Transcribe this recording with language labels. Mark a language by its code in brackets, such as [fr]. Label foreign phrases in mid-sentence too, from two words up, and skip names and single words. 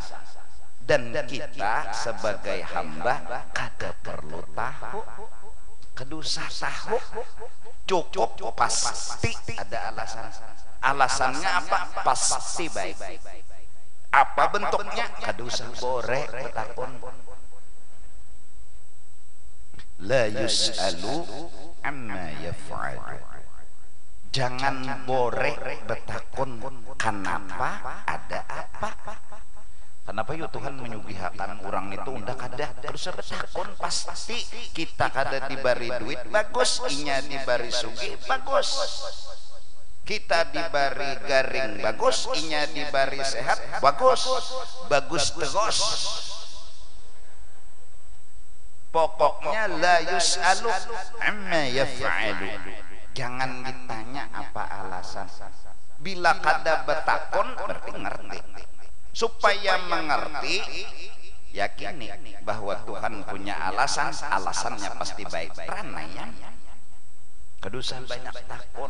[bjn] Dan kita sebagai hamba kada perlu tahu, kedusah tahu, cukup pasti ada alasan. Alasannya apa? Pasti baik. Apa bentuknya? Kadusah bore betakon. [ar] La yus'alu amma yaf'alu. [bjn] Jangan bore betakon kenapa, ada apa. Kenapa ya Tuhan menyugihakan orang itu unda kada terus betakon, pasti kita kada dibari duit bagus, inya dibari sugih bagus, kita dibari garing bagus, inya dibari sehat bagus, bagus terus. Pokoknya [ar] la yus'alu amma yaf'alu. [bjn] Jangan ditanya apa alasan. Bila kada betakon berarti ngerti. [id] Supaya mengerti, yakini bahwa Tuhan punya alasan, alasannya pasti baik. [bjn] Pranaya kedusan banyak takon.